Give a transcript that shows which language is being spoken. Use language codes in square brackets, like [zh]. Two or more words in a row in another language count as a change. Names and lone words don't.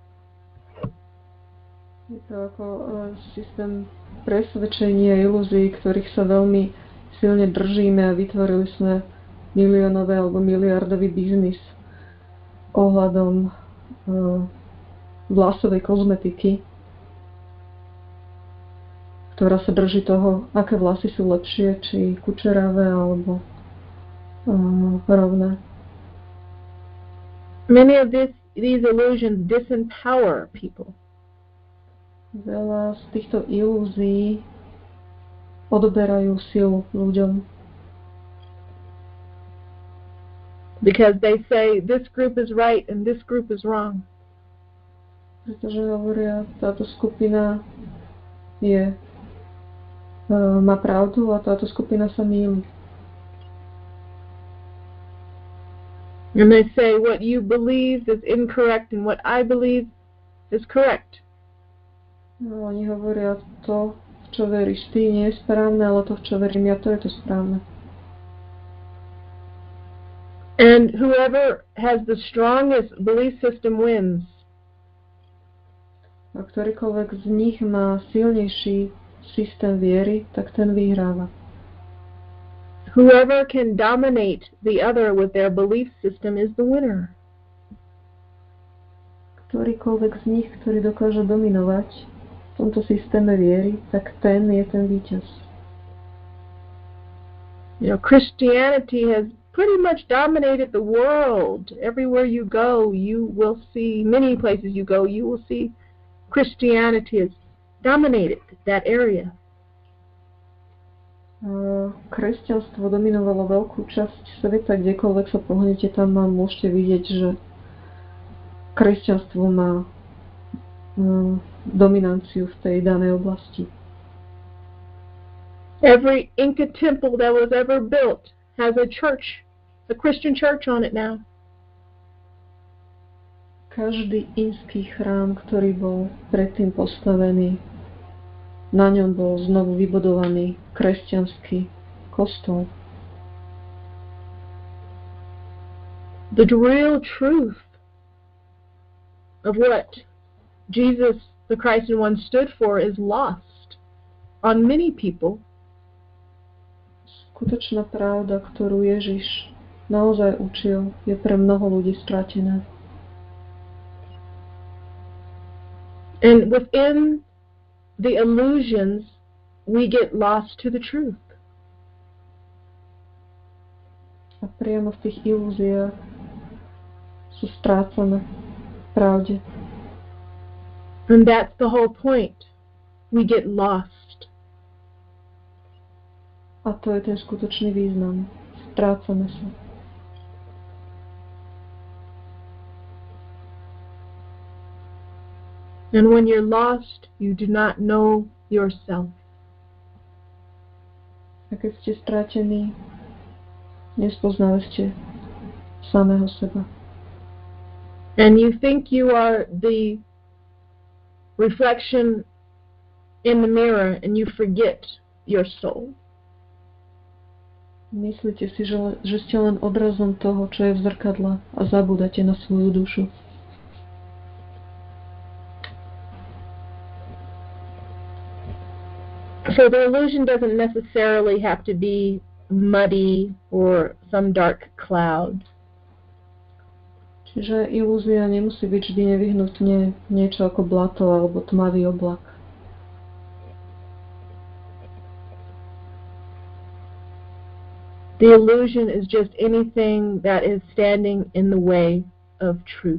[sk] Je to ako systém presvedčenia a ilúzií, ktorých sa veľmi silne držíme a vytvorili sme miliónový alebo miliardový biznis ohľadom vlasovej kozmetiky, ktorá sa drží toho, aké vlasy sú lepšie, či kučeravé alebo rovné. [en] Many of these illusions disempower people. [sk] Veľa z týchto ilúzií odoberajú silu ľuďom. [en] Because they say this group is right and this group is wrong. [sk] Pretože hovoria, táto skupina má pravdu a táto skupina sa mýli. [en] And they say what you believe is incorrect and what I believe is correct. [sk] No, oni hovoria, to, v čo veríš ty, nie je správne, ale to, v čo verím ja, to je to správne. [en] And whoever has the strongest belief system wins. [sk] A ktorýkoľvek z nich má silnejší systém viery, tak ten vyhráva. [en] Whoever can dominate the other with their belief system is the winner. [sk] Ktorýkoľvek z nich, ktorý dokáže dominovať v tomto systéme viery, tak ten je ten víťaz. [en] You know, Christianity has pretty much dominated the world. Everywhere you go, you will see, many places you go, you will see Christianity has dominated that area. [sk] Kresťanstvo dominovalo veľkú časť sveta, kdekoľvek sa pohnete, tam môžete vidieť, že kresťanstvo má dominanciu v tej danej oblasti. [en] Every Inca temple that was ever built has a church, a Christian church on it now. [sk] Každý inský chrám, ktorý bol predtým postavený, na ňom bol znovu vybudovaný kresťanský kostol. [en] The real truth of what Jesus, the Christ and One, stood for is lost on many people. [sk] Skutočná pravda, ktorú Ježiš naozaj učil, je pre mnoho ľudí stratená. [en] And within the illusions, we get lost to the truth. [sk] A priamo v tých ilúziách sa strácame v pravde. [en] And that's the whole point. We get lost. [sk] A to je ten skutočný význam. Strácame sa. [en] And when you're lost, you do not know yourself. [sk] A keď ste stratení, nespoznali ste samého seba. [en] And you think you are the reflection in the mirror and you forget your soul. [sk] Myslíte si, že ste len odrazom toho, čo je v zrkadle a zabúdate na svoju dušu. [en] So the illusion doesn't necessarily have to be muddy or some dark cloud. [sk] Čiže ilúzia nemusí byť vždy nevyhnutne niečo ako blato alebo tmavý oblak. [en] The illusion is just anything that is standing in the way of truth.